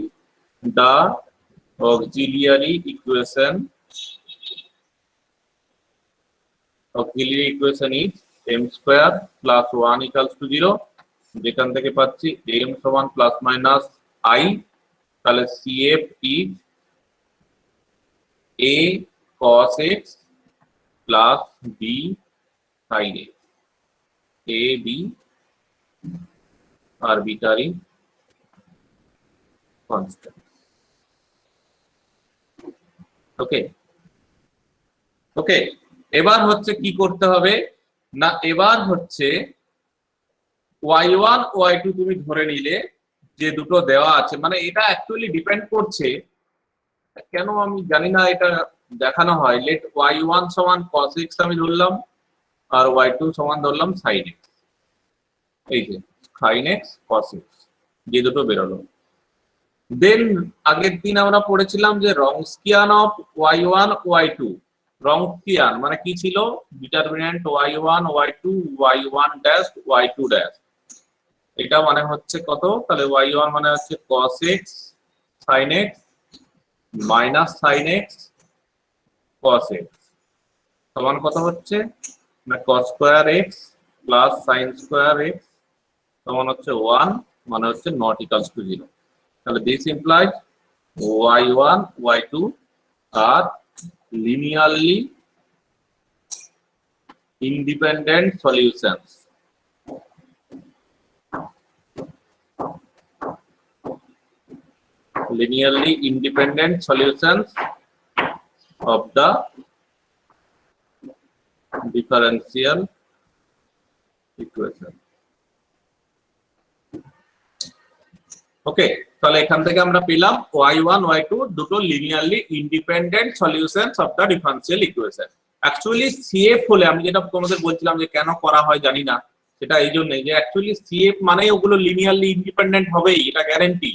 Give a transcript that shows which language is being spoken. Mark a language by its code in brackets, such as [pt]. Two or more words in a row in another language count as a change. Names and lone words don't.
[en] the auxiliary equation is m square plus 1 equals to 0, [bn] যেখান থেকে পাচ্ছি m সমান [en] plus minus i. তাহলে CF is a cos x plus b sin x, a b arbitrary constant। okay okay, [bn] এবার হচ্ছে কি করতে হবে না, এবার হচ্ছে y1 y2 তুমি ধরে নিলে যে দুটো দেওয়া আছে, মানে এটা অ্যাকচুয়ালি ডিপেন্ড করছে, কেন আমি জানি না এটা দেখানো হয়। লেট y1 সমান cos x আমি ধরলাম, আর y2 সমান ধরলাম sin x। এই যে sin x cos x যে দুটো বেরোলো। দেন আগের দিন আমরা পড়েছিলাম যে [en] Wronskian of y1 y2. [bn] রংস্কিয়ান মানে কি ছিল, ডিটারমিনেন্ট y1 y2 y1 ড্যাশ y2 ড্যাশ, এটা মানে হচ্ছে কত, তাহলে y1 মানে হচ্ছে cos x sin x মাইনাস sin x cos x সমান কত হচ্ছে না [en] cos square x plus sin square x [bn] সমান হচ্ছে 1, মানে হচ্ছে [en] not equals to 0. তাহলে this implies y1 y2 are linearly independent solutions of the differential equation। [bn] ওকে, তাহলে এখান থেকে আমরা পেলাম y1 y2 দুটো [en] linearly independent solutions of the differential equation. [bn] অ্যাকচুয়ালি সিএফ হলে, আমি যেটা তোমাদের বলছিলাম যে কেন করা হয় জানি না, সেটা এই জন্যই যে অ্যাকচুয়ালি সিএফ মানে ওগুলো [en] linearly independent [bn] হবেই, এটা গ্যারান্টি।